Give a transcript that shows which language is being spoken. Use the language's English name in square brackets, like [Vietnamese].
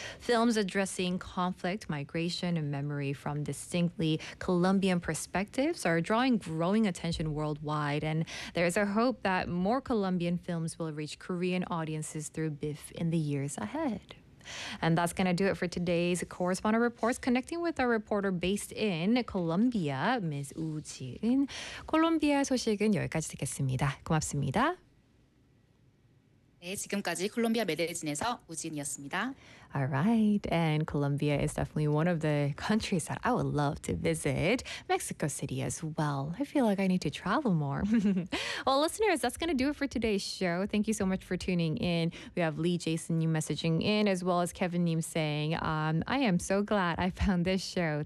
[English] Films addressing conflict, migration, and memory from distinctly Colombian perspectives are drawing growing attention worldwide, and there's a hope that more Colombian films will reach Korean audiences through BIFF in the years ahead. And that's going to do it for today's Correspondent Reports, connecting with our reporter based in Colombia, Ms. [Korean] 우지은. 콜롬비아 소식은 여기까지 듣겠습니다. 고맙습니다. 네, 지금까지 콜롬비아 메데진에서 우지은이었습니다. [English] All right. And Colombia is definitely one of the countries that I would love to visit. Mexico City as well. I feel like I need to travel more. Well, listeners, that's going to do it for today's show. Thank you so much for tuning in. We have Lee Jason Nim messaging in, as well as Kevin Nim saying, I am so glad I found this show.